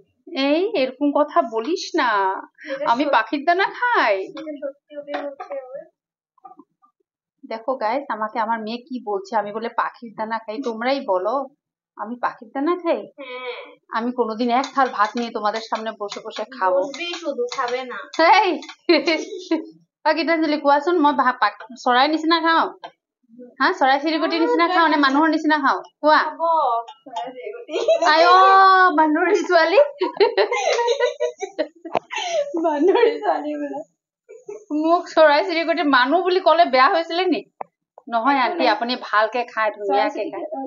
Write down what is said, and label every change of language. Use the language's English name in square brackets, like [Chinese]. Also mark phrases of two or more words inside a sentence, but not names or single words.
[Bangla] এই এরকম কথা বলিস না আমি পাখির দানা খাই দেখো গাইস আমাকে আমার মেয়ে কি বলছে আমি বলে পাখির দানা খাই তোমরাই বলো আমি পাখির দানা খাই আমি কোনোদিন এক থাল ভাত নিয়ে তোমাদের সামনে বসে বসে খাবো শুধু খাবে না [Assamese] এই গীতাঞ্জলি কোৱাচোন মই চৰাই নিচিনা খাওঁ হা চৰাই চিৰিকটিৰ নিচিনা খাওঁ নে মানুহৰ নিচিনা খাওঁ কোৱা আই বান্দৰী ছোৱালী মোক চৰাই চিৰিকটি মানুহ বুলি ক'লে বেয়া হৈছিলে নি নহয় আন্টি আপুনি ভালকে খায় ধুনীয়াকে খায়